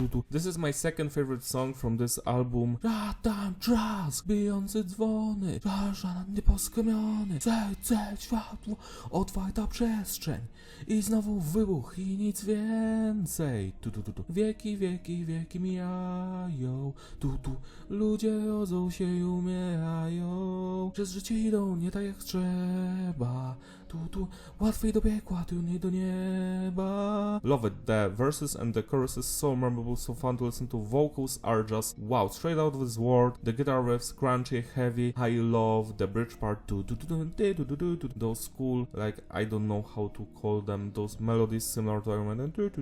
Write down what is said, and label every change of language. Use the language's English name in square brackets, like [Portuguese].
[English] This is my second favorite song from this album. [Polish] Tam trzask, bijący dzwony, żaden nieposkromiony, zejdź światło, otwarta przestrzeń i znowu wybuch i nic więcej. Wieki, wieki, wieki mijają, ludzie rodzą się i umierają, przez życie idą nie tak jak trzeba. Łatwiej do piekła, trudniej do nieba. [English] Love it. The verses and the chorus is so memorable, so fun to listen to. Vocals are just wow, straight out of this world. The guitar riffs crunchy, heavy. I love the bridge part. Those cool, like I don't know how to call them, those melodies similar to Iron Man.